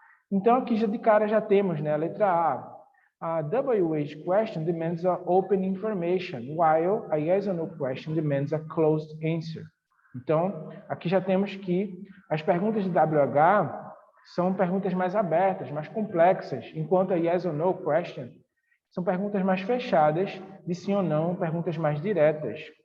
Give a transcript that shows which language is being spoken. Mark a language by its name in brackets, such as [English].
[Portuguese] Então, aqui já de cara já temos, né, a letra A. [English] A WH question demands a open information, while a yes or no question demands a closed answer. [Portuguese] Então, aqui já temos que as perguntas de WH são perguntas mais abertas, mais complexas, enquanto a [English] yes or no question [Portuguese] são perguntas mais fechadas, de sim ou não, perguntas mais diretas.